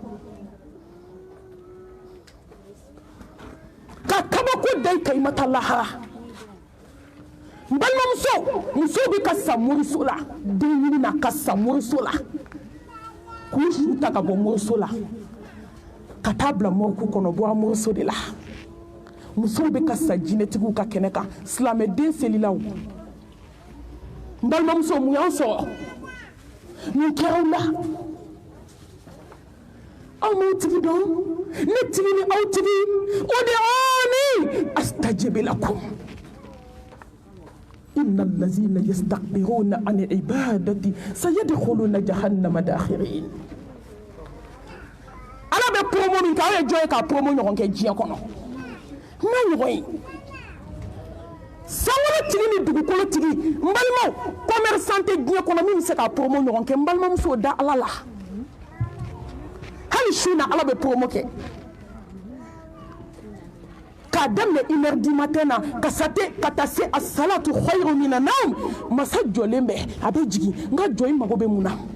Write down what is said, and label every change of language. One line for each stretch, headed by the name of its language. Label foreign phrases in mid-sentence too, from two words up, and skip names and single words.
Bambara: ka kabako da i kan i ma taa lahara n balimamuso musow bɛ ka sa moriso la den ɲini na ka sa moriso la k'u su ta ka bɔ moriso la ka taa bila mɔriku kɔnɔ bɔra moriso de la musow bɛ ka sa jinɛtigiw ka kɛnɛ kan silamɛden selilaw n balimamuso mun y'an sɔrɔ mun kɛra aw la aw m'aw tigi dɔn ne tigi ni aw tigi
Arabic: ادعوني أستجب لكم إن الذين يستكبرون عن عبادتي سيدخلون جهنم داخرين
Bambara: ala bɛ promo min kɛ aw ye jɔn ye ka promo ɲɔgɔn kɛ diɲɛ kɔnɔ n'a ɲɔgɔn ye sanwó tigi ni dugukolo tigi n balimaw commerçant tɛ diɲɛ kɔnɔ min bɛ se ka promo ɲɔgɔn kɛ n balimamuso da ala la hali su na ala bɛ promo kɛ k'a daminɛ
French: 1h du matin
Bambara: na ka taa se
Arabic: الصلاة خير من النوم
Bambara: masa jɔlen bɛ a bɛ jigin n ka jɔ i mago bɛ mun na